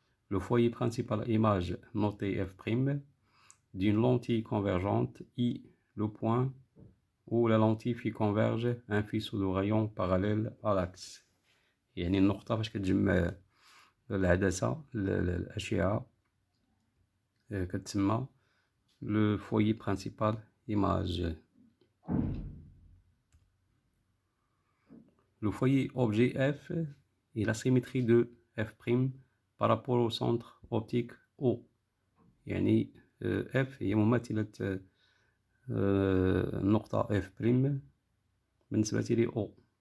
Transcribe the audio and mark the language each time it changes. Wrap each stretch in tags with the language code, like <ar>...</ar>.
<fr>Le foyer principal image noté F' d'une lentille convergente I, le point où la lentille في converge un faisceau de rayons parallèle à l'axe.</fr> <ar>يعني النقطة فاش كتجمع العدسة الأشعة كتسمى le foyer principal image.</ar> <fr>Le foyer objet F est la symétrie de F' par rapport au centre optique O.</fr> <ar>يعني F هي مماثلة النقطة F' بالنسبة ل O.</ar>